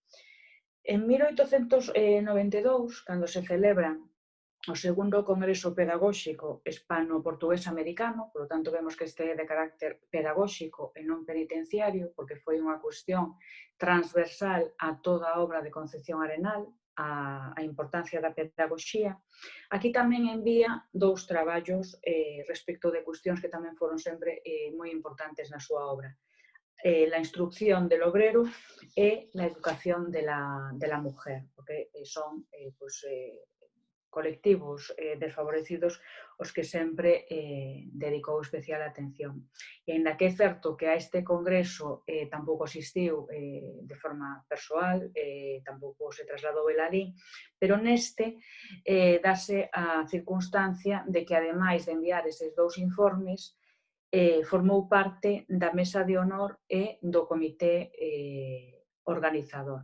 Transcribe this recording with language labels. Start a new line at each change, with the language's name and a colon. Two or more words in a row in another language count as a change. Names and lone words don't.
Galician: En 1892, cando se celebra o segundo Congreso Pedagóxico Hispano-Portugués-Americano,
Spanish: por lo tanto
Galician: vemos que este é de carácter pedagóxico e non penitenciario, porque foi unha cuestión transversal a toda a obra de Concepción Arenal, a importancia da pedagogía. Aquí tamén envía 2 traballos respecto de cuestións que tamén foron sempre moi importantes na súa obra:
Spanish: la instrucción del obrero e la educación de la mujer,
Galician: porque son colectivos desfavorecidos os que sempre dedicou especial atención. E ainda que é certo que a este congreso tampouco asistiu de forma persoal, tampouco se trasladou el alí, pero neste dase a circunstancia de que, ademais de enviar eses 2 informes, formou parte da mesa de honor e do comité organizador.